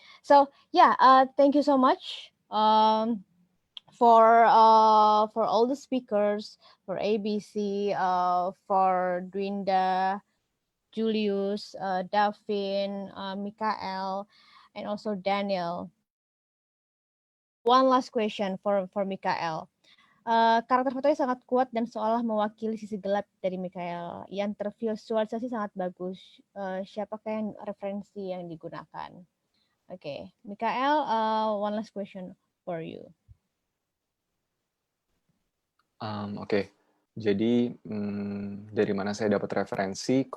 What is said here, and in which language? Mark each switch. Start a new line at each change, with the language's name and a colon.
English: So yeah, thank you so much for all the speakers, for ABC, for Dwinda, Julius, Davin, Mikael, and also Daniel. One last question for Mikael.
Indonesian: Karakter fotonya sangat kuat dan seolah mewakili sisi gelap dari Mikael. Yang tervisualisasi sangat bagus. Siapakah yang referensi yang digunakan?
English: Oke, Mikael, one last question for you. Oke.
Indonesian: Jadi dari mana saya dapat referensi?